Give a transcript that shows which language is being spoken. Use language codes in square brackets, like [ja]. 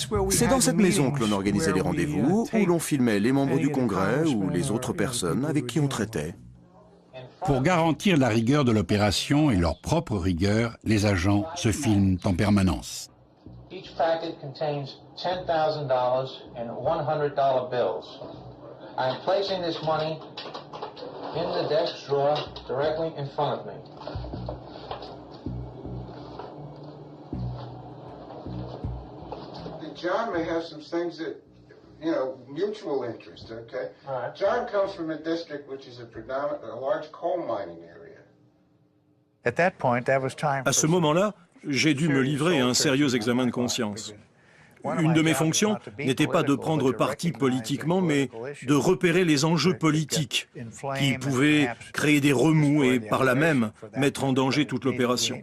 [fr] C'est dans cette maison que l'on organisait les rendez-vous, où l'on filmait les membres du Congrès ou les autres personnes avec qui on traitait. Pour garantir la rigueur de l'opération et leur propre rigueur, les agents se filment en permanence. [en] Each packet contains $10,000 in $100 bills. I am placing this money in the desk drawer directly in front of me. John may have some things that, mutual interest, okay? All right. John comes from a district which is a large coal mining area. [fr] À ce moment-là, j'ai dû me livrer à un sérieux examen de conscience. Une de mes fonctions n'était pas de prendre parti politiquement, mais de repérer les enjeux politiques qui pouvaient créer des remous et, par là même, mettre en danger toute l'opération.